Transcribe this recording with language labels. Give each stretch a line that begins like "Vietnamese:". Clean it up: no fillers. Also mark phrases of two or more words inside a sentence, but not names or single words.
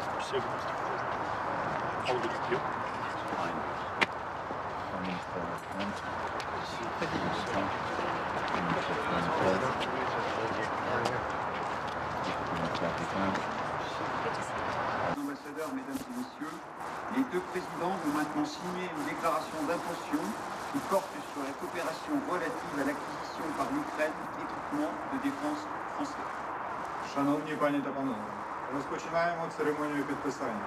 Russian: Все просто. Аудит идет.
French: Ambassadeurs, mesdames et messieurs, les deux présidents vont maintenant signer une déclaration d'intention qui porte sur la coopération relative à l'acquisition par l'Ukraine d'équipements de défense français.
Ukrainian: Шановні пані та панове, розпочинаємо церемонію підписання.